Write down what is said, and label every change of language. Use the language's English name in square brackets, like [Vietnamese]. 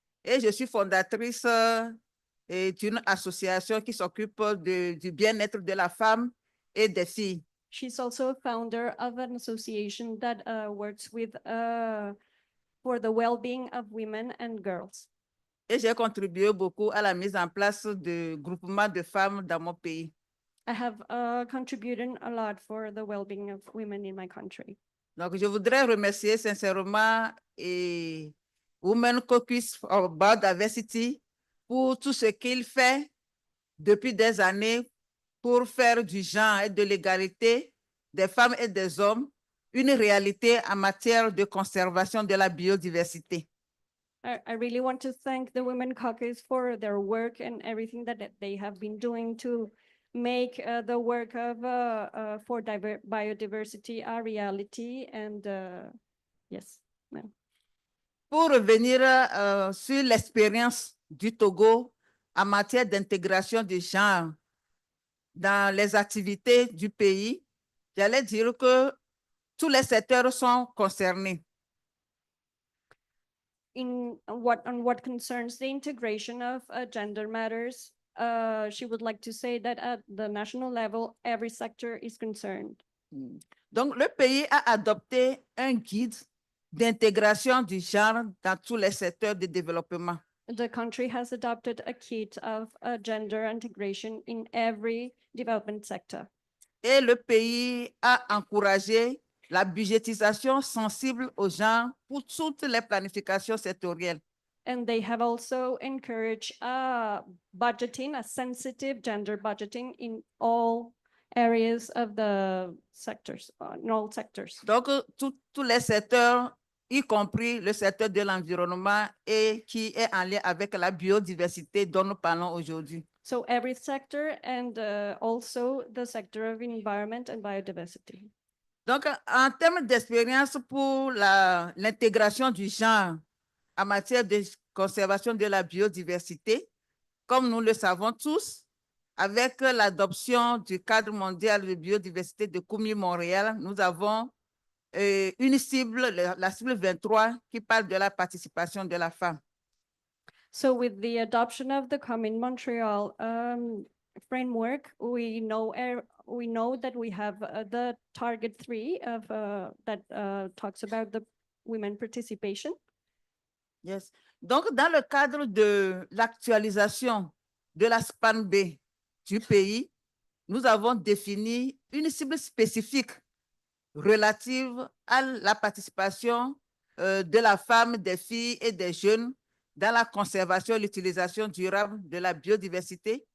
[French] Et je suis fondatrice d'une association qui s'occupe du bien-être de la femme et des filles. [English] She's also a founder of an association that works with for the well-being of women and girls. [French] Et j'ai contribué beaucoup à la mise en place de groupements de femmes dans mon pays. [English] I have contributed a lot for the well-being of women in my country. [French] Donc, je voudrais remercier sincèrement Women Caucus for Biodiversity pour tout ce qu'il fait depuis des années pour faire du genre et de l'égalité des femmes et des hommes une réalité en matière de conservation de la biodiversité. [English] I really want to thank the Women Caucus for their work and everything that they have been doing to make the work of for biodiversity a reality. And yes. No. [French] Pour revenir sur l'expérience du Togo en matière d'intégration du genre dans les activités du pays, j'allais dire que tous les secteurs sont concernés. [English] On what concerns the integration of gender matters, she would like to say that at the national level, every sector is concerned. [French] Donc, le pays a adopté un guide d'intégration du genre dans tous les secteurs de développement. [English] The country has adopted a kit of gender integration in every development sector. [French] Et le pays a encouragé la budgétisation sensible au genre pour toutes les planifications sectorielles. [English] And they have also encouraged budgeting, a sensitive gender budgeting in all areas of the sectors, in all sectors. [French] Donc, tous les secteurs, y compris le secteur de l'environnement et qui est en lien avec la biodiversité dont nous parlons aujourd'hui. [English] So every sector and also the sector of environment and biodiversity. [French] Donc, en termes d'expérience pour l'intégration du genre en matière de conservation de la biodiversité, comme nous le savons tous, avec l'adoption du cadre mondial de biodiversité de Coumi-Montréal, nous avons une cible, la cible 23, qui parle de la participation de la femme. [English] So with the adoption of the Common Montreal framework, we know that we have the target 3 of that talks about the women participation. Yes. [French] Donc, dans le cadre de l'actualisation de la SPAN-B du pays, nous avons défini une cible spécifique relative à la participation de la femme, des filles et des jeunes dans la conservation et l'utilisation durable de la biodiversité.